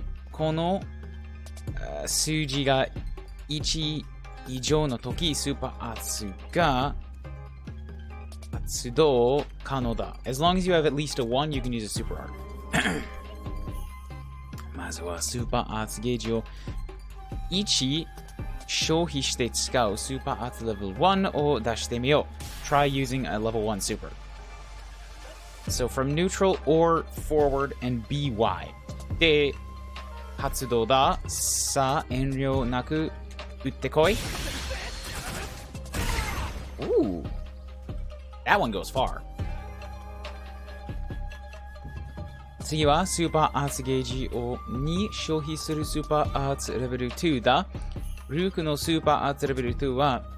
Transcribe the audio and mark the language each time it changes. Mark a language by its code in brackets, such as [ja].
[ja] この数字が1以上の時、スーパーアーツが発動可能だ。 [en] As long as you have at least a 1, you can use a super art. [ja] まずはスーパーアーツゲージを1消費して使うスーパーアーツレベル1を出してみよう。 [en] Try using a level 1 super. So from neutral or forward and BY. [ja] で、発動だ。さあ、遠慮なく打ってこい。 [en] Ooh. That one goes far. [ja] 次はスーパーアーツゲージを2消費するスーパーアーツレベル2だ。ルークのスーパーアーツレベル2は